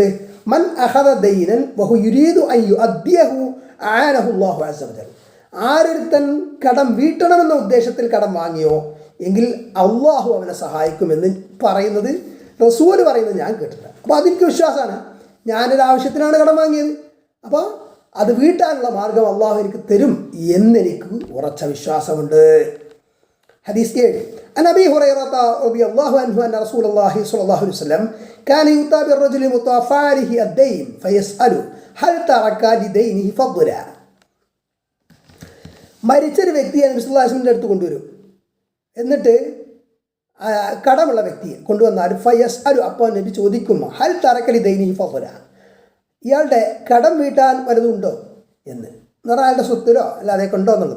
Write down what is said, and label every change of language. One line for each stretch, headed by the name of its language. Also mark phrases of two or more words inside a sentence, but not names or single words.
Arabic: من أخذ دينا وهو يريد أن يؤديه أعانه الله عز وجل,
Malayalam: ആരൊരുത്തൻ കടം വീട്ടണമെന്ന ഉദ്ദേശത്തിൽ കടം വാങ്ങിയോ എങ്കിൽ അള്ളാഹു അവനെ സഹായിക്കുമെന്ന് പറയുന്നത് റസൂൽ പറയുന്നത് ഞാൻ കേട്ടിട്ടുണ്ട്. അപ്പോൾ അതെനിക്ക് വിശ്വാസമാണ്. ഞാനൊരു ആവശ്യത്തിനാണ് കടം വാങ്ങിയത്, അപ്പോൾ അത് വീട്ടാനുള്ള മാർഗം അള്ളാഹു എനിക്ക് തരും എന്നെനിക്ക് ഉറച്ച വിശ്വാസമുണ്ട്. ഹദീസ് 7.
Arabic: عن أبي هريرة رضي الله عنه أن رسول الله صلى الله عليه وسلم كان يؤتى بالرجل متوفى عليه الدين فيسأل هل ترك لدينه فضلا.
Malayalam: മരിച്ചൊരു വ്യക്തിയെ നബി
Arabic: صلى الله عليه وسلم
Malayalam: അടുത്ത് കൊണ്ടുവരും. എന്നിട്ട് കടമുള്ള വ്യക്തിയെ കൊണ്ടുവന്നാൽ ഫയസ്അലു, അപ്പോൾ നബി ചോദിക്കും,
Arabic: هل ترك لدينه فضل,
Malayalam: ഇയാളുടെ കടം വീട്ടാൻ വലുതുണ്ടോ എന്ന് പറഞ്ഞാൽ അയാളുടെ സ്വത്തിലോ അല്ലാതെ ഉണ്ടോ എന്നുള്ളത്.